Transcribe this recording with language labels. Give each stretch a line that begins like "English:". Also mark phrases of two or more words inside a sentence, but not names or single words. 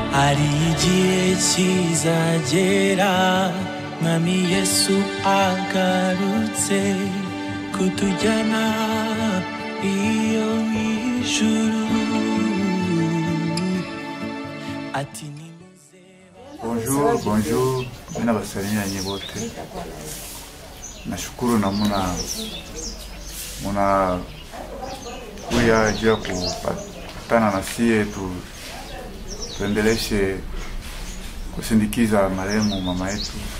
Rundi: hari igihe kizagera mwami Yesu agarutse kutujyana iyo ijuru ati
French: Bonjour, bonjour.
Swahili: Mina basalimia nyote. Nashukuru na muna kuya jia kupatana na sie tuendeleshe kusindikiza marehemu mama yetu.